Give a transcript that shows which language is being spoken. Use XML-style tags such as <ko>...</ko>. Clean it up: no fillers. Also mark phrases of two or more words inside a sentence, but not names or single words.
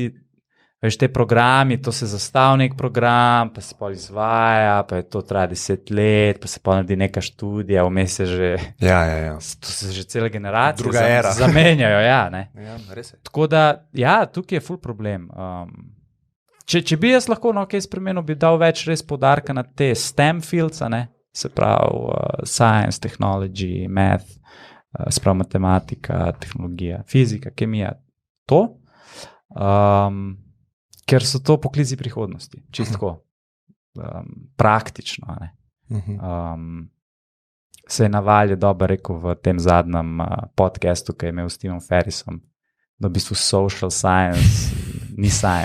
<sl>Se ti Veš, te programi, to se zastavi nek program, pa se pol izvaja, pa je to traja 10 let, pa se pol naredi neka študija, vmes je že, to se že cele generacije Druga era. zamenjajo, ja, ne. Ja, res je. Tako da, ja, tukaj je ful problem. Če bi jaz lahko na kaj spremenil, bi dal več res poudarka na te</sl> <en>STEM fields,</en> <sl>a ne, se pravi</sl> <en>science, technology, math,</en> <sl>se pravi matematika, tehnologija, fizika, kemija, to. Ker so to poklici prihodnosti, čisto praktično. Ne? Se je Navalj dobro rekel v tem zadnjem podcastu, ki je imel s Timom Ferrisom, da v bistvu</sl> <en>social science</en> <sl>ni science.</sl>